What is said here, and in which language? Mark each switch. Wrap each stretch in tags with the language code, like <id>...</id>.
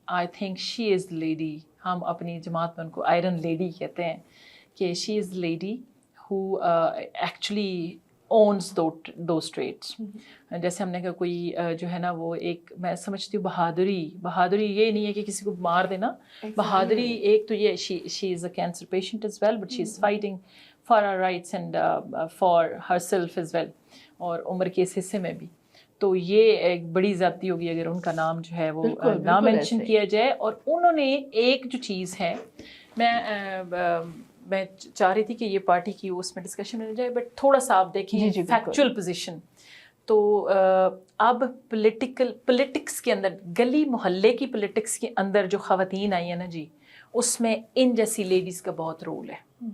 <en>I think she is lady,</en> <ur>ہم اپنی جماعت میں ان کو آئرن لیڈی کہتے ہیں،</ur> <en>کہ she is lady who actually owns those traits.</en> <ur>جیسے ہم نے کہا کوئی جو ہے نا وہ ایک، میں سمجھتی ہوں بہادری یہ نہیں ہے کہ کسی کو مار دینا. بہادری ایک تو یہ</ur> <en>she is a cancer patient as well but she is fighting for her rights and for herself as well،</en> <ur>اور عمر کے اس حصے میں بھی. تو یہ ایک بڑی زیادتی ہوگی اگر ان کا نام جو ہے وہ نہ مینشن کیا جائے. اور انہوں نے ایک جو چیز ہے، میں چاہ رہی تھی کہ یہ پارٹی کی اس میں ڈسکشن ہو جائے، بٹ تھوڑا سا آپ دیکھیں فیکچوئل پوزیشن. تو اب پولیٹکس کے اندر، گلی محلے کی پولیٹکس کے اندر جو خواتین آئی ہیں نا جی، اس میں ان جیسی لیڈیز کا بہت رول ہے.</ur>